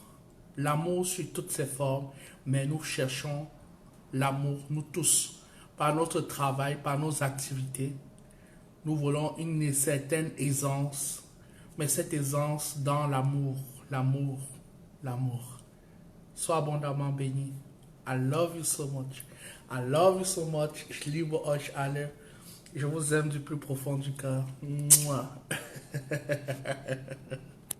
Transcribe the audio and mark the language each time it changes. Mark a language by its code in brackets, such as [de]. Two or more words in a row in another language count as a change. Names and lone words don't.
[fr] L'amour sous toutes ses formes, mais nous cherchons l'amour, nous tous, par notre travail, par nos activités. Nous voulons une certaine aisance, mais cette aisance dans l'amour, l'amour, l'amour. Sois abondamment béni. [en] I love you so much. I love you so much. [de] Ich liebe euch alle. [fr] Je vous aime du plus profond du cœur. Mouah.